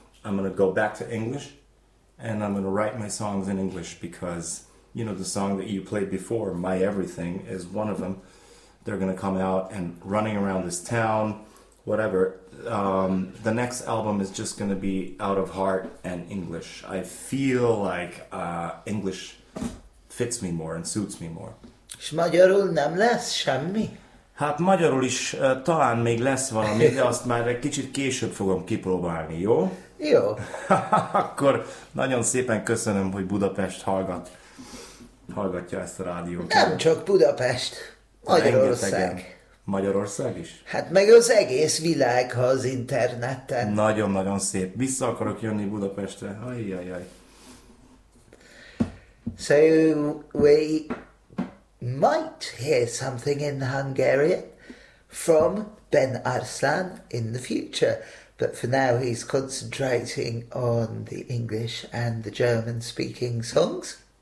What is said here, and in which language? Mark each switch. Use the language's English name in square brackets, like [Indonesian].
[English] I'm going to go back to English. And I'm going to write my songs in English because, you know, the song that you played before, My Everything, is one of them. They're going to come out and running around this town, whatever. The next album is just going to be out of heart and English. I feel like English fits me more and suits me more. [Hungarian] És magyarul nem lesz semmi? Hát magyarul is talán még lesz valami, de azt már egy kicsit később fogom kipróbálni, jó? Jó. Akkor nagyon szépen köszönöm, hogy Budapest hallgatja ezt a rádiót. Nem csak Budapest, Magyarország. Magyarország is? Hát meg az egész világ, ha az interneten. Nagyon-nagyon szép. Vissza akarok jönni Budapestre. Ajjajjaj. [English] So we might hear something in Hungarian from Ben Arslan in the future. But for now, he's concentrating on the English and the German-speaking songs.